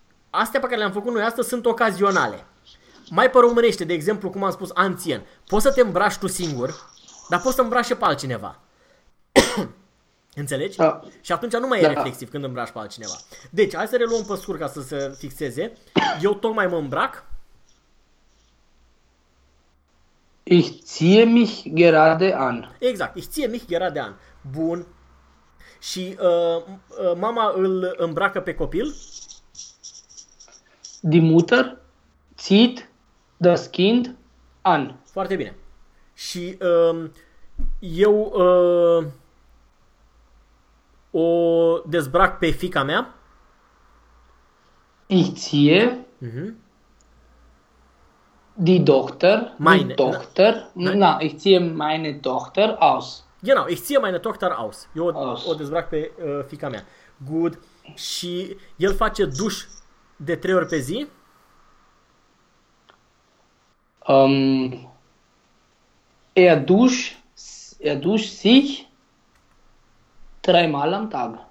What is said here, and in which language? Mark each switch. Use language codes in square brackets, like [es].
[ro] Astea pe care le-am făcut noi astăzi sunt ocazionale. Mai pe românește, de exemplu, cum am spus, anțien. Poți să te îmbraci tu singur, dar poți să îmbraci și pe altcineva. Înțelegi? Da. Și atunci nu mai e Da. reflexiv când îmbraci pe altcineva. Deci, hai să reluăm pe scurt ca să se fixeze. Eu tocmai mă îmbrac. [de] Ich ziehe mich gerade an. [ro] Exact. [de] Ich ziehe mich gerade an. [ro] Bun. Și mama îl îmbracă pe copil. [de] Die Mutter zieht das Kind an. [ro] Foarte bine. Și eu o dezbrac pe fica mea. [de] Ich ziehe die Tochter, Nein. na, ich ziehe meine Tochter aus. Genau, ich ziehe meine Tochter aus. [ro] Eu o [de] Aus. [ro] dezbrac pe fica mea. Good. Și el face duș de 3 ori pe zi. [de] Er duscht sich dreimal am Tag.